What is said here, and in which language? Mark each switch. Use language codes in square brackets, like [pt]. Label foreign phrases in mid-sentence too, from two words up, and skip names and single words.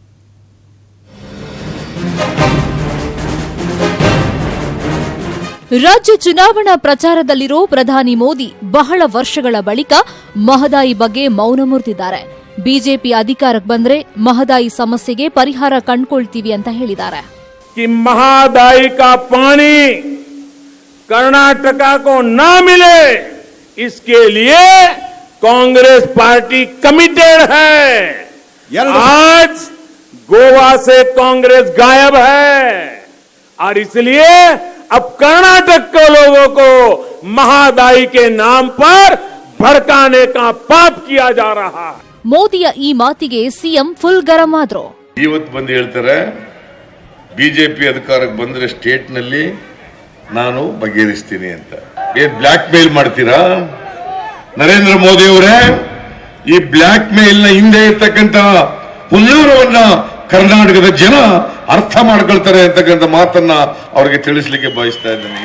[kn] ರಾಜ್ಯ ಚುನಾವಣಾ ಪ್ರಚಾರದಲ್ಲಿರೋ ಪ್ರಧಾನಿ ಮೋದಿ ಬಹಳ ವರ್ಷಗಳ ಬಳಿಕ ಮಹದಾಯಿ ಬಗ್ಗೆ ಮೌನ ಮುರಿದಿದ್ದಾರೆ. ಬಿಜೆಪಿ ಅಧಿಕಾರಕ್ಕೆ ಬಂದ್ರೆ ಮಹದಾಯಿ ಸಮಸ್ಯೆಗೆ ಪರಿಹಾರ ಕಂಡುಕೊಳ್ತೀವಿ ಅಂತ ಹೇಳಿದ್ದಾರೆ. [hi] कि महादाई का पानी कर्नाटका को ना मिले, इसके लिए कांग्रेस पार्टी कमिटेड है. आज गोवा से कांग्रेस गायब है और इसलिए अब कर्नाटक के लोगों को महादाई के नाम पर भड़काने का पाप किया जा रहा है. [kn] ಮೋದಿಯ ಈ ಮಾತಿಗೆ ಸಿಎಂ ಫುಲ್ ಗರಂ ಆದ್ರು. ಇವತ್ತು ಬಂದು ಹೇಳ್ತಾರೆ ಬಿಜೆಪಿ ಅಧಿಕಾರಕ್ಕೆ ಬಂದ್ರೆ ಸ್ಟೇಟ್ ನಲ್ಲಿ ನಾನು ಬಗೆಹರಿಸ್ತೀನಿ ಅಂತ. ಏನ್ ಬ್ಲಾಕ್ ಮೇಲ್ ಮಾಡ್ತೀರಾ ನರೇಂದ್ರ ಮೋದಿ ಅವರೇ? ಈ ಬ್ಲಾಕ್ ಮೇಲ್ ನ ಹಿಂದೆ ಇರ್ತಕ್ಕಂತ ಹುನ್ನಾರವನ್ನ ಕರ್ನಾಟಕದ ಜನ ಅರ್ಥ ಮಾಡ್ಕೊಳ್ತಾರೆ ಅಂತಕ್ಕಂಥ ಮಾತನ್ನ ಅವರಿಗೆ ತಿಳಿಸ್ಲಿಕ್ಕೆ ಬಯಸ್ತಾ ಇದ್ದೇನೆ.